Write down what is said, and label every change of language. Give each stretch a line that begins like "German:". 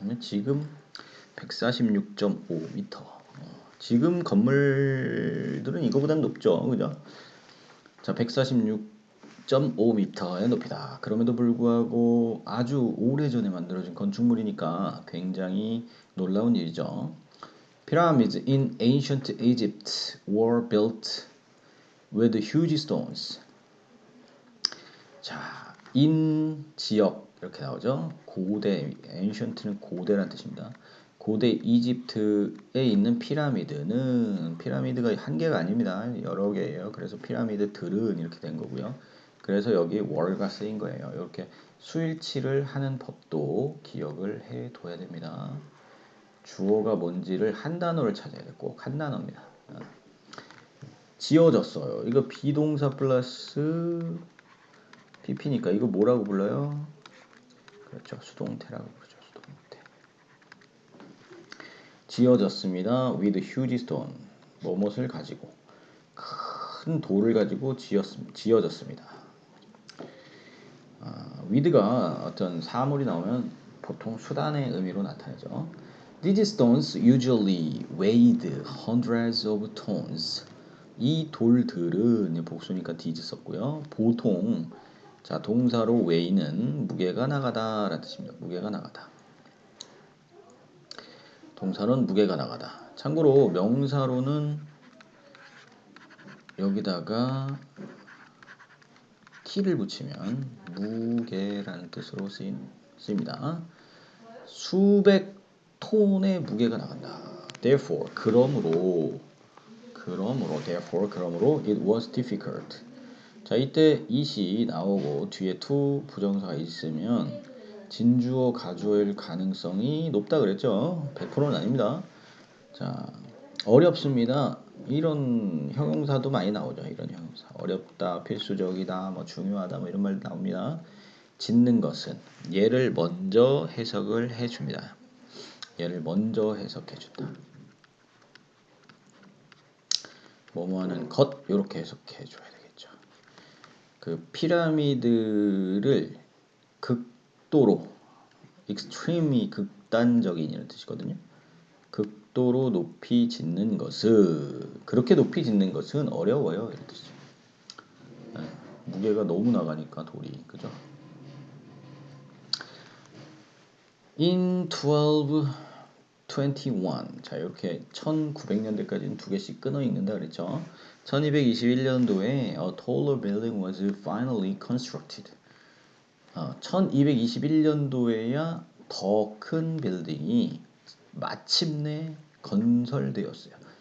Korean: 지금 146.5m. 지금 건물들은 이거보다는 높죠. 그죠? 자, 146.5m의 높이다. 그럼에도 불구하고 아주 오래전에 만들어진 건축물이니까 굉장히 놀라운 일이죠.
English: Pyramids in ancient Egypt were built with huge stones.
Korean: 자, in 지역 이렇게 나오죠. 고대, ancient는 고대란 뜻입니다. 고대 이집트에 있는 피라미드는 피라미드가 한 개가 아닙니다. 여러 개예요. 그래서 피라미드들은 이렇게 된 거고요. 그래서 여기 were가 쓰인 거예요. 이렇게 수일치를 하는 법도 기억을 해 둬야 됩니다. 주어가 뭔지를 한 단어를 찾아야 돼. 꼭 한 단어입니다. 지어졌어요. 이거 비동사 플러스 PP니까 이거 뭐라고 불러요? 그렇죠. 수동태라고 부르죠. 수동태. 지어졌습니다.
English: with huge stone.
Korean: 뭐뭇을 가지고 큰 돌을 가지고 지어졌습니다. with가 어떤 사물이 나오면 보통 수단의 의미로 나타나죠.
English: These stones usually weighed hundreds of tons.
Korean: 이 돌들은 복수니까 these 썼고요. 보통 자 동사로 weigh는 무게가 나가다 라는 뜻입니다. 무게가 나가다. 동사로는 무게가 나가다. 참고로 명사로는 여기다가 t를 붙이면 무게라는 뜻으로 쓰입니다. 수백 톤의 무게가 나간다.
English: Therefore,
Korean: 그러므로
English: it was difficult.
Korean: 자, 이때 it이 나오고 뒤에 to 부정사가 있으면 진주어 가주어일 가능성이 높다 그랬죠. 100%는 아닙니다. 자, 어렵습니다. 이런 형용사도 많이 나오죠. 이런 형용사. 어렵다, 필수적이다, 뭐 중요하다, 뭐 이런 말 나옵니다. 짓는 것은 얘를 먼저 해석을 해줍니다. 얘를 먼저 해석해준다. 뭐뭐하는 것 이렇게 해석해줘야 되겠죠. 그 피라미드를 극도로 extreme이 극단적인 이런 뜻이거든요. 극도로 높이 짓는 것은 그렇게 높이 짓는 것은 어려워요 이런 뜻이죠. 네, 무게가 너무 나가니까 돌이 그죠?
English: In 1221
Korean: 자 이렇게 1900년대까지는 두 개씩 끊어 읽는다 그랬죠. 1221년도에
English: a taller building was finally constructed.
Korean: 1221년도에야 더 큰 빌딩이 마침내 건설되었어요.